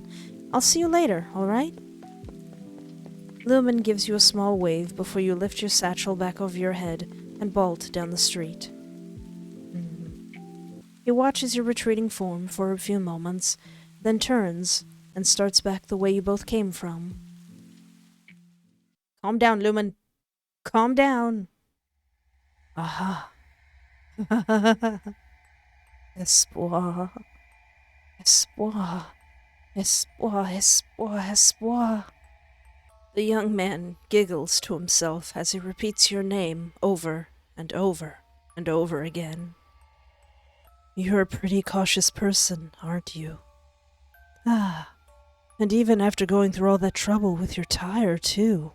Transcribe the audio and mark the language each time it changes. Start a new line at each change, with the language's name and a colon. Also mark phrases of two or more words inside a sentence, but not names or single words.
English: I'll see you later, alright? Lumen gives you a small wave before you lift your satchel back over your head and bolt down the street. He watches your retreating form for a few moments, then turns and starts back the way you both came from. Calm down, Lumen. Calm down. Aha. Espoir. Espoir. Espoir, espoir, espoir. The young man giggles to himself as he repeats your name over and over and over again. You're a pretty cautious person, aren't you? Ah, and even after going through all that trouble with your tire, too.